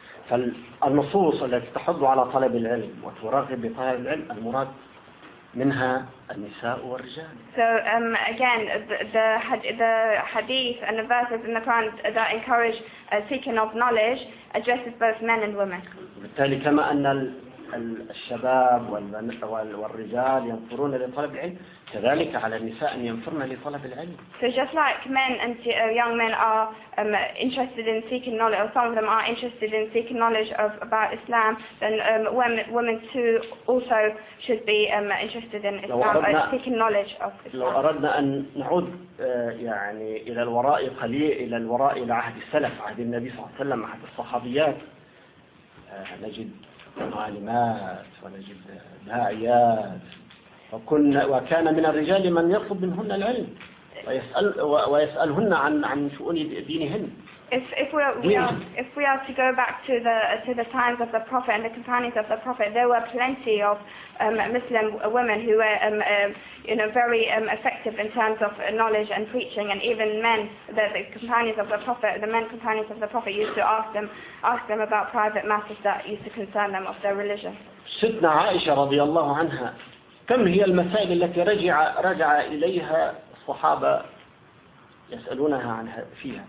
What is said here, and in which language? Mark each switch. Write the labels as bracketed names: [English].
[Arabic] فالنصوص التي تحض على طلب العلم وترغب بطلب العلم المراد منها النساء والرجال. [English] So again, the hadith and the verses in the Quran that encourage seeking of knowledge addresses both men and women. [Arabic] بالتالي كما أن الشباب والرجال ينفرون لطلب العلم، كذلك على النساء أن ينفرن لطلب العلم. [English] So just like men and young men are interested in seeking knowledge, or some of them are interested in seeking knowledge of about Islam, then women too also should be interested in Islam, or seeking knowledge of Islam. [Arabic] لو أردنا أن نعود يعني إلى الوراء قليل، إلى الوراء إلى عهد السلف، عهد النبي صلى الله عليه وسلم، عهد الصحابيات، نجد معلمات ونجد داعيات. وكان من الرجال من يطلب منهن العلم ويسألهن عن شؤون دينهن. [English] If we are to go back to the times of the Prophet and the companions of the Prophet, there were plenty of Muslim women who were very effective in terms of knowledge and preaching, and even men, the men companions of the Prophet used to ask them about private matters that used to concern them of their religion. [Arabic] سيدنا عائشة رضي الله عنها كم هي المسائل التي رجع إليها الصحابة يسألونها عنها فيها.